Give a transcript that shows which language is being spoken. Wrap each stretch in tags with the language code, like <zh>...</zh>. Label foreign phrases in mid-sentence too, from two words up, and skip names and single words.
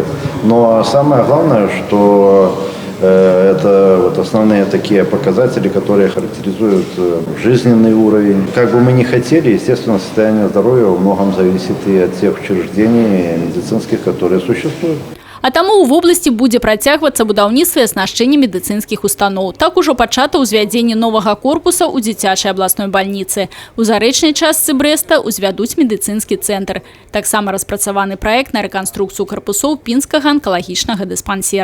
<ru>Но самое главное, что это вот основные такие показатели, которые характеризуют жизненный уровень. Как бы мы ни хотели, естественно, состояние здоровья во многом зависит и от тех учреждений медицинских, которые существуют.</ru> <be>А таму ў вобласці будзе працягвацца будаўніцтва і аснашчэнне медыцынскіх устаноў. Так ужо пачата ўзвядзенне новага корпуса ў дзіцячай абласной бальніцы. У зарэчнай частцы Брэста ўзвядуць медыцынскі цэнтр. Таксама распрацаваны праект на рэканструкцыю карпусоў пінскага анкалагічнага дыспансера.</be>